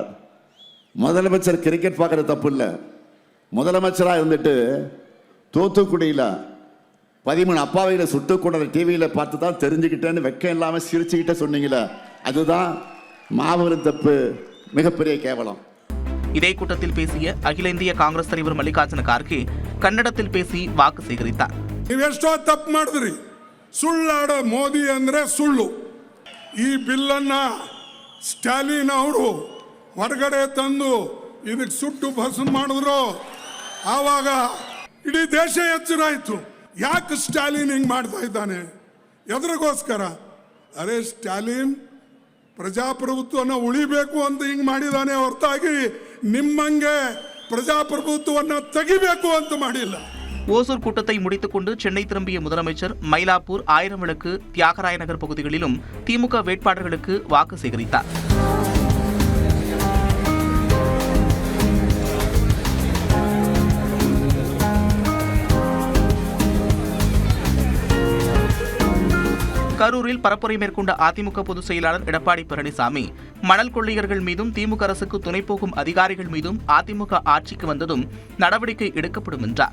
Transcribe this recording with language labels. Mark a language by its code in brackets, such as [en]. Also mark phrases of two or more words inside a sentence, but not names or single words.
[ta] முதலமைச்சர் கிரிக்கெட் பார்க்குறது தப்பு இல்லை. முதலமைச்சராக இருந்துட்டு தூத்துக்குடியில் 13 அப்பாவைகளை சுட்டு கொண்ட டிவியில் பார்த்து தான் தெரிஞ்சுக்கிட்டேன்னு வெக்கம் இல்லாமல் சிரிச்சுக்கிட்டே சொன்னீங்களே, அதுதான் மாபெரும் தப்பு, மிகப்பெரிய கேவலம். இதே கூட்டத்தில் பேசிய அகில இந்திய காங்கிரஸ் தலைவர் மல்லிகார்ஜுன கார்கே கன்னடத்தில் பேசி வாக்கு சேகரித்தார். [kn] ನೀವೆಷ್ಟೋ ತಪ್ಪು ಮಾಡಿದ್ರಿ, ಸುಳ್ಳಾಡ ಮೋದಿ ಅಂದ್ರೆ ಸುಳ್ಳು. ಈ ಬಿಲ್ಲನ್ನ ಸ್ಟಾಲಿನ್ ಅವರು ಹೊರಗಡೆ ತಂದು ಇದಕ್ಕೆ ಸುಟ್ಟು ಭಸ್ಮ ಮಾಡಿದ್ರು. ಆವಾಗ ಇಡೀ ದೇಶ ಎಚ್ಚರಾಯಿತು, ಯಾಕೆ ಸ್ಟಾಲಿನ್ ಹಿಂಗೆ ಮಾಡ್ತಾ ಇದ್ದಾನೆ, ಎದರಿಗೋಸ್ಕರ. ಅರೆ ಸ್ಟಾಲಿನ್ ಪ್ರಜಾಪ್ರಭುತ್ವವನ್ನು ಉಳಿಬೇಕು ಅಂತ ಹಿಂಗೆ ಮಾಡಿದ್ದಾನೆ ಹೊರತಾಗಿ ನಿಮ್ಮಂಗೆ ಪ್ರಜಾಪ್ರಭುತ್ವವನ್ನು ತೆಗಿಬೇಕು ಅಂತ ಮಾಡಿಲ್ಲ. [ta] ஓசூர் கூட்டத்தை முடித்துக் கொண்டு சென்னை திரும்பிய முதலமைச்சர் மயிலாப்பூர், ஆயிரம் விளக்கு, தியாகராய நகர் பகுதிகளிலும் திமுக வேட்பாளர்களுக்கு வாக்கு சேகரித்தார். கரூரில் பரப்புரை மேற்கொண்ட அதிமுக பொதுச் செயலாளர் எடப்பாடி பழனிசாமி மணல் கொள்ளையர்கள் மீதும் திமுக அரசுக்கு துணை போகும் அதிகாரிகள் மீதும் அதிமுக ஆட்சிக்கு வந்ததும் நடவடிக்கை எடுக்கப்படும் என்றார்.